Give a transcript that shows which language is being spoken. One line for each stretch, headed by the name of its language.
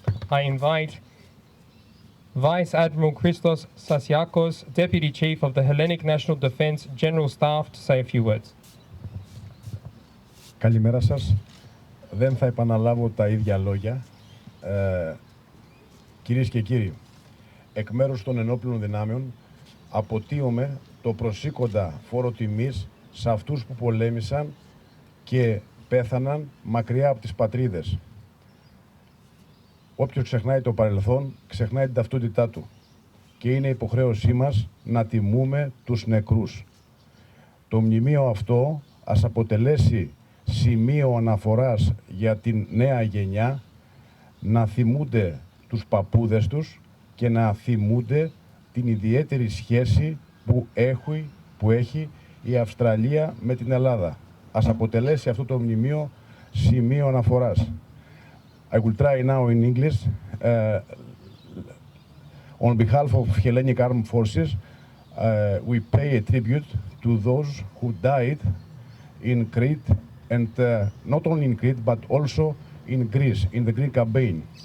English: I invite Vice Admiral Christos Sasiakos, Deputy Chief of the Hellenic National Defense General Staff, to say a few words.
Greek: Καλημέρα σας. Δεν θα επαναλάβω τα ίδια λόγια. Κυρίες και κύριοι, εκ μέρους των ενόπλων δυνάμεων αποτείωμε το προσήκοντα φόρο τιμής σε αυτούς που πολέμησαν και πέθαναν μακριά από τις πατρίδες. Όποιος ξεχνάει το παρελθόν, ξεχνάει την ταυτότητά του. Και είναι υποχρέωσή μας να τιμούμε τους νεκρούς. Το μνημείο αυτό ας αποτελέσει σημείο αναφοράς για την νέα γενιά να θυμούνται τους παππούδες τους και να θυμούνται την ιδιαίτερη σχέση που που έχει η Αυστραλία με την Ελλάδα. Ας αποτελέσει αυτό το μνημείο σημείο αναφοράς.
English: I will try now in English. On behalf of Hellenic Armed Forces, we pay a tribute to those who died in Crete, and not only in Crete, but also in Greece, in the Greek campaign.